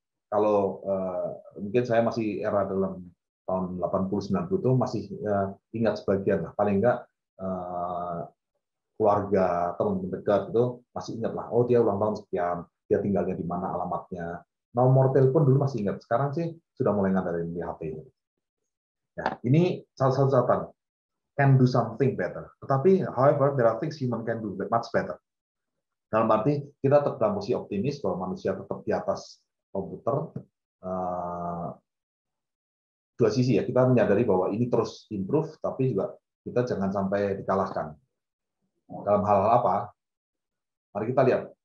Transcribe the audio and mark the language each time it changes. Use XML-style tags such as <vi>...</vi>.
<id>Kalau mungkin saya masih era dalam tahun 80-90 itu masih ingat sebagian lah. Paling enggak keluarga, teman dekat itu masih ingat lah. Oh, dia ulang tahun sekian, dia tinggalnya di mana, alamatnya. Nomor telepon dulu masih ingat. Sekarang sih sudah mulai ngandarin di HP. Ya, ini salah satu catatan.</id> <en>Can do something better.</en> <id>Tetapi,</id> <en>however, there are things human can do much better.</en> <id>Dalam arti kita tetap dalam posisi optimis bahwa manusia tetap di atas komputer. Dua sisi ya, kita menyadari bahwa ini terus improve, tapi juga kita jangan sampai dikalahkan. Dalam hal-hal apa? Mari kita lihat.</id>